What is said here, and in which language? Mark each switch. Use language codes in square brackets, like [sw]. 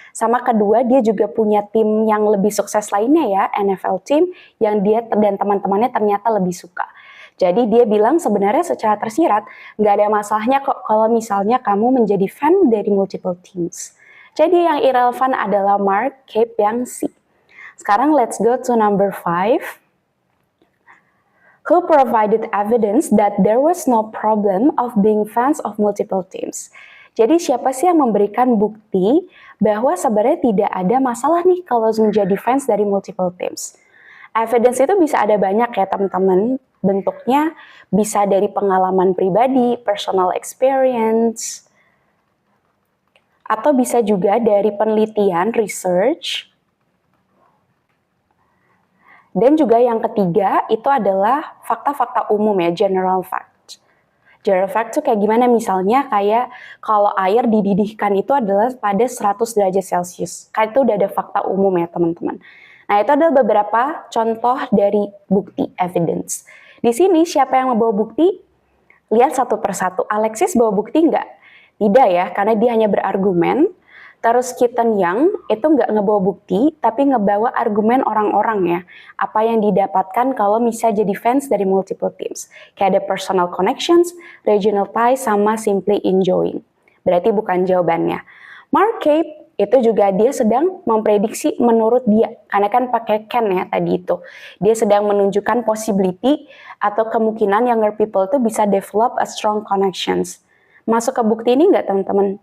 [id] Sama kedua, dia juga punya tim yang lebih sukses lainnya ya, NFL team, yang dia dan teman-temannya ternyata lebih suka. Jadi dia bilang sebenarnya secara tersirat, nggak ada masalahnya kok kalau misalnya kamu menjadi fan dari [en] multiple teams. [id] Jadi yang irrelevant adalah Mark Cape yang C. Sekarang [en] let's go to number 5. Who provided evidence that there was no problem of being fans of multiple teams. [id] Jadi siapa sih yang memberikan bukti bahwa sebenarnya tidak ada masalah nih kalau menjadi fans dari [en] multiple teams. [id] Evidence itu bisa ada banyak ya teman-teman. Bentuknya bisa dari pengalaman pribadi, [en] personal experience, [id] atau bisa juga dari penelitian, research. Dan juga yang ketiga itu adalah fakta-fakta umum ya, [en] general fact. General fact [id] itu kayak gimana, misalnya kayak kalau air dididihkan itu adalah pada 100 derajat Celcius. Kayak itu udah ada fakta umum ya teman-teman. Nah itu adalah beberapa contoh dari bukti, evidence. Di sini siapa yang membawa bukti? Lihat satu persatu. Alexis bawa bukti nggak? Tidak ya, karena dia hanya berargumen. Terus Keaton Young itu nggak ngebawa bukti, tapi ngebawa argumen orang-orang ya. Apa yang didapatkan kalau misalnya jadi fans dari multiple teams. Kayak ada [en] personal connections, regional ties, [id] sama [en] simply enjoying. [id] Berarti bukan jawabannya. Mark Cape itu juga dia sedang memprediksi menurut dia. Karena kan pakai can ya tadi itu. Dia sedang menunjukkan possibility atau kemungkinan [en] younger people [id] itu bisa [en] develop a strong connections. [id] Masuk ke bukti ini nggak teman-teman?